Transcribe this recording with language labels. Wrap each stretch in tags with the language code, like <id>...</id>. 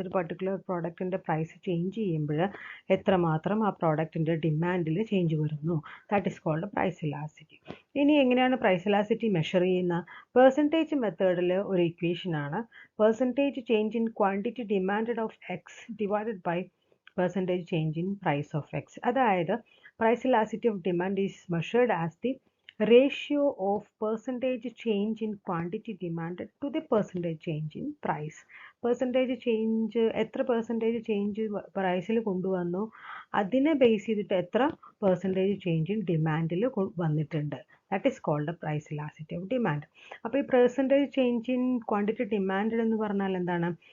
<ml>ഒരു പർട്ടിക്കുലർ പ്രോഡക്റ്റിൻ്റെ price change ചെയ്യുമ്പോൾ എത്രമാത്രം ആ പ്രോഡക്റ്റിൻ്റെ ഡിമാൻഡിൽ ചേഞ്ച് വരുന്നു,</ml> <en>That is called price elasticity.</en> <ml>ഇനി എങ്ങനെയാണ് പ്രൈസ് ഇലാസ്റ്റിറ്റി മെഷർ ചെയ്യുന്ന? പെർസെൻറ്റേജ് മെത്തേഡിൽ ഒരു ഇക്വേഷനാണ് percentage change in quantity demanded of X divided by percentage change in price of X.</ml> <en>അതായത് price elasticity of demand is measured as the ratio of percentage change in quantity demanded to the percentage change in price.</en> <ml>Percentage change, എത്ര percentage change പ്രൈസിൽ കൊണ്ടുവന്നു, അതിനെ base ചെയ്തിട്ട് എത്ര percentage change in ഡിമാൻഡിൽ വന്നിട്ടുണ്ട്,</ml> <en>That is called price elasticity of demand.</en> <ml>അപ്പോൾ ഈ percentage change in quantity demand എന്ന് പറഞ്ഞാൽ എന്താണ്?</ml>